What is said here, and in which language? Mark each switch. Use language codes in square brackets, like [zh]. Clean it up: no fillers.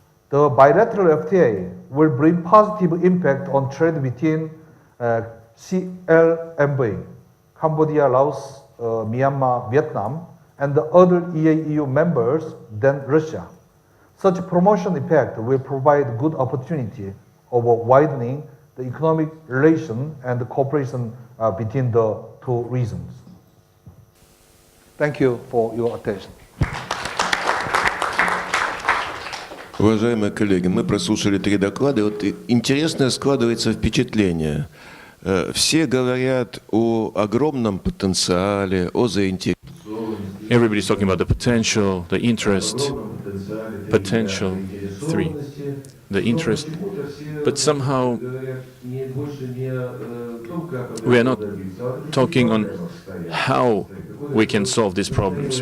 [en] The bilateral FTA will bring positive impact on trade between CLMV, Cambodia, Laos, Myanmar, Vietnam, and the other EAEU members than Russia. Such promotion effect will provide good opportunity of widening the economic relation and the cooperation between the two regions. Thank you for your attention. [ru] Уважаемые коллеги, мы прослушали 3 доклада. Вот интересное складывается впечатление. Все говорят о огромном потенциале, о заинтересованности. [en] Everybody's talking about the potential, the interest, potential, 3, the interest, but somehow we are not talking on how we can solve these problems.